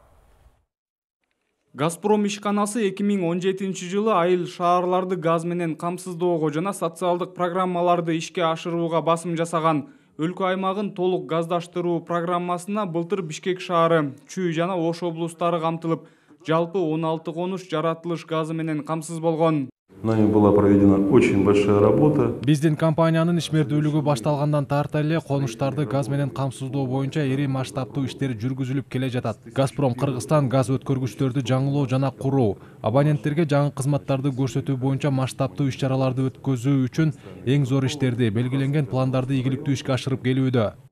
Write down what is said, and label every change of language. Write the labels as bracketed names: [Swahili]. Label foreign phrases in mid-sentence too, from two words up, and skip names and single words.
[Kyrgyz] Газпром ишканасы 2017 жылы айыл шаарларды газ менен камсыздоого жана социалдык программаларды ишке ашырууга басым жасаган. Өлкө аймагын толук газдаштыруу программасына былтыр Бишкек шаары, Чүй жана Ош облустары камтылып, жалпы 16 конуш жаратылыш газы менен камсыз болгон. [Russian] Нами была проведена очень большая работа. [Kyrgyz] Биздин компаниянын ишмердүүлүгү башталгандан тарта эле конуштарды газ менен камсыздоо боюнча ири масштабтуу иштер жүргүзүлүп келе жатат. Газпром Кыргызстан газ өткөргүчтөрдү жаңылоо жана куруу, абоненттерге жаңы кызматтарды көрсөтүү боюнча масштабтуу иш-чараларды өткөзүү үчүн эң зор иштерди, белгиленген пландарды ийгиликтүү ишке ашырып келүүдө.